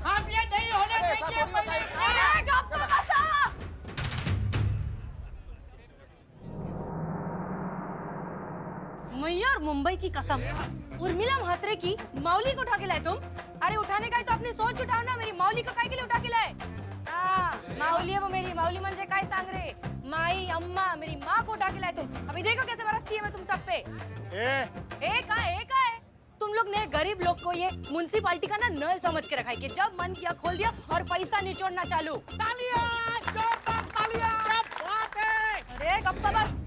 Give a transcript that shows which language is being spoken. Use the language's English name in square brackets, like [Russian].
[Hindi] हम ये नहीं होने देंगे। मैया और मुंबई की कसम, उर्मिला म्हात्रे की मौली को उठा के लाए तुम? अरे उठाने का है तो अपनी सोच उठाओ ना, मेरी मौली को काहे के लिए उठा के लाए? माऊली है वो मेरी, [Marathi] माऊली म्हणजे काय सांग रे? [Hindi] माई अम्मा, मेरी माँ को उठा के लाए तुम। अभी देखो कैसे बरसती है मैं तुम सब पे। ए का है? तुम लोग ने गरीब लोग को ये म्युनिसिपालिटी का ना नल समझ के रखा है कि जब मन किया खोल दिया और पैसा निचोड़ना चालू। [Marathi] अरे गप्पा बस।